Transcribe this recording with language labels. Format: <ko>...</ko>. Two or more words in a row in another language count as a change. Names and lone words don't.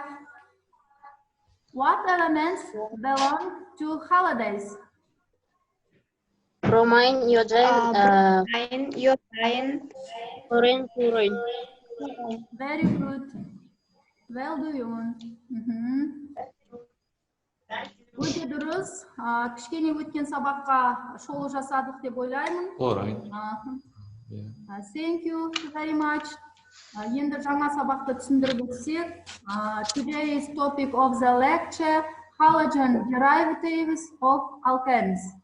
<en>What elements belong to halogens? Bromine, iodine, Iodine, fluorine. Very good. Well done.</en> <kk>Өте дұрыс. Кішкене өткен сабаққа шолу жасадық деп ойлаймын.</kk> <en>Thank you very much.</en> <kk>Енді жаңа сабақты түсіндіріп өтсек,</kk> <en>today's topic of the lecture, halogen derivatives of alkanes.</en>